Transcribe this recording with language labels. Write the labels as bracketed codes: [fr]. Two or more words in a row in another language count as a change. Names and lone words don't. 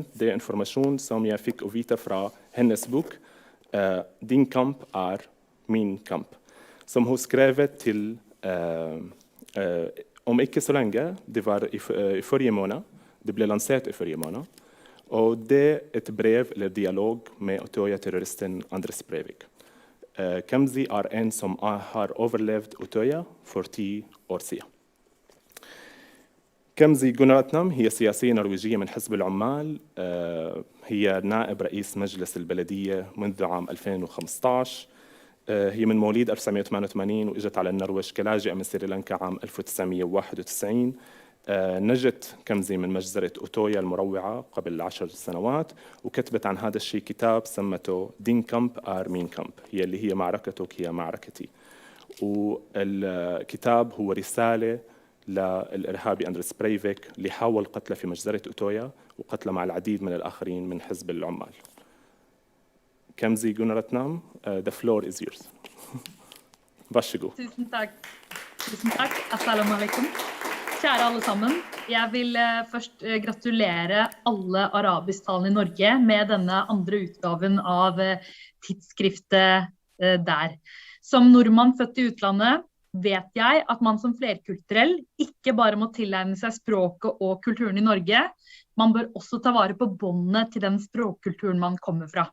[no] Det informasjon som jeg fikk å vite fra hennes bok, Din kamp min kamp, som hun skrevet til om ikke så lenge. Det var i forrige måned. Det ble lansert i forrige måned. Og det et brev eller dialog med Utøya-terroristen Andres Breivik. Kemzi en som har overlevd Utøya for 10 år siden. [ar] كمزي جوناتنام هي سياسية نرويجية من حزب العمال. هي نائب رئيس مجلس البلدية منذ عام 2015. هي من مواليد 1988 وإجت على النرويج كلاجئة من سريلانكا عام 1991. نجت كمزي من مجزرة أوتويا المروعة قبل 10 سنوات وكتبت عن هذا الشيء كتاب سمته دين كامب مين كامب، هي اللي هي معركتك هي معركتي. والكتاب هو رسالة للإرهابي أندرس بريفيك اللي حاول قتله في مجزرة أوتويا وقتله مع العديد من الآخرين من حزب العمال. [en] Kemzi Gunaratnam, the floor is yours. [no] Varsågod. Tusen takk. [ar] السلام عليكم. [no] Kjære alle sammen. Jeg vil først gratulere alle arabisktalende i Norge med denne andre utgaven av tidsskriftet der. Som nordmann født i utlandet, vet jeg at man som flerkulturell ikke bare må tilegne seg språket og kulturen i Norge, man bør også ta vare på båndene til den språkkulturen man kommer fra.